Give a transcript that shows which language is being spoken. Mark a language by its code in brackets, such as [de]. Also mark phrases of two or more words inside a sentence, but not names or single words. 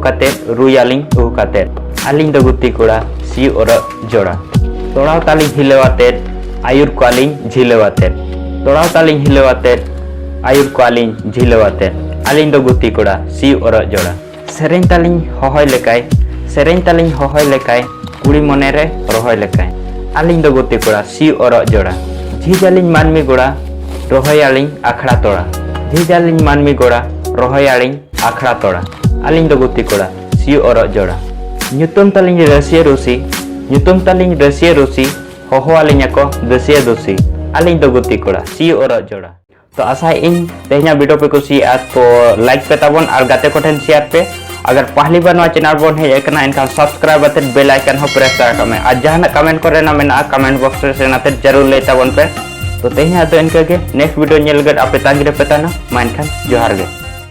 [sat] कातेत रुयालिंग उहु कातेत आलिंग दो गुटी कोड़ा सी और जोड़ा तोड़ाव तालिंग हिलेवातेत आयुर क्वालिंग झिलेवातेत तोड़ाव तालिंग हिलेवातेत आयुर क्वालिंग झिलेवातेत आलिंग दो गुटी कोड़ा सी और जोड़ा सेरेन तालिंग होहय लेकाय सेरेन तालिंग होहय लेकाय कुड़ी मने रे रोहय लेकाय आलिंग दो गुटी कोड़ा सी और जोड़ा झिजालिंग मानमी गोड़ा रोहयालिंग आखड़ा तोड़ा झिजालिंग मानमी गोड़ा रोहयालिंग आखड़ा तोड़ा आलिंग दो गुटी कोड़ा सी और जोड़ा ᱧᱩᱛᱩᱢ ᱛᱟᱞᱤᱧ ᱨᱟᱹᱥᱤᱭᱟᱹ ᱨᱩᱥᱤ ᱧᱩᱛᱩᱢ ᱛᱟᱞᱤᱧ ᱨᱟᱹᱥᱤᱭᱟᱹ ᱨᱩᱥᱤ ᱦᱚᱦᱚ ᱟᱹᱞᱤᱧ ᱟᱠᱚ ᱫᱟᱹᱥᱤᱭᱟᱹ ᱫᱩᱥᱤ ᱟᱹᱞᱤᱧ ᱫᱚ ᱜᱩᱛᱤ ᱠᱚᱲᱟ सी और जोड़ा तो आशा इन तेहना वीडियो पे कुसिया तो लाइक पे तबन और गाते को ठेन शेयर पे अगर पहली बार नवा चैनल बन है एकना इनका सब्सक्राइब आते [en] bell icon [sat] हो प्रेस कर में आज जहां कमेंट करे ना मेना [en] comment box [sat] रे नाते जरूर ले तबन पे तो तेहना तो इनके [en] next video [sat] नेल गड आपे तागिरे पे तना मान खान जोहार गे।